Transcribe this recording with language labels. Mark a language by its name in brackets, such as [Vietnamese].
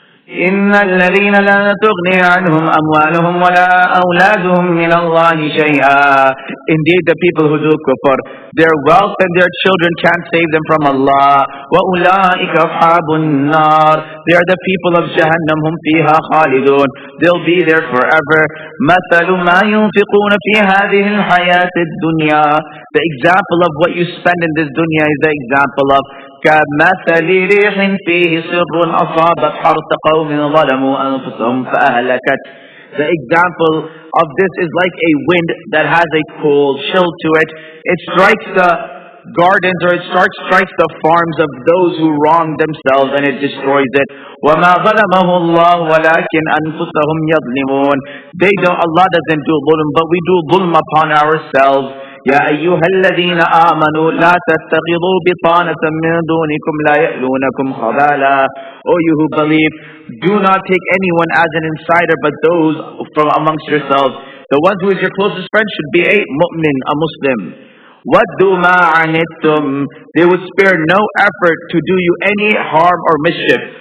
[Arabic] إن الذين لا تغني عنهم أموالهم ولا أولادهم من الله شيئا. [English] Indeed, the people who do kufr, their wealth and their children can't save them from Allah. [Arabic] وَأُولَٰئِكَ أَصْحَابُ النَّارِ. [English] They are the people of Jahannam, [Arabic] هُمْ فِيهَا خَالِدُونَ. [English] They'll be there forever. [Arabic] مَثَلُ مَا يُنْفِقُونَ فِي هَذِهِ الْحَيَاةِ الدُّنْيَا. [English] The example of what you spend in this dunya is the example of [Arabic] كَمَثَلِ رِيحٍ فِيهِ سِرٌّ أَصَابَتْ حَرْثَ قَوْمٍ ظَلَمُوا أَنفُسَهُمْ فَأَهْلَكَتْ. [English] The example of this is like a wind that has a cold chill to it. It strikes the gardens, or it strikes the farms of those who wrong themselves, and it destroys it. [Arabic] وَمَا ظَلَمَهُ اللَّهُ وَلَكِنْ أَنفُسَهُمْ يَظْلِمُونَ. [English] Allah doesn't do dhulm, but we do dhulm upon ourselves. [Arabic] يا أيها الذين آمنوا لا تتخذوا بطانة من دونكم لا يألونكم خبالا. [English] O you who believe, do not take anyone as an insider but those from amongst yourselves. The one who is your closest friend should be a mu'min, a Muslim. [Arabic] وَدُّوا مَا عَنِتُّمْ. [English] They would spare no effort to do you any harm or mischief.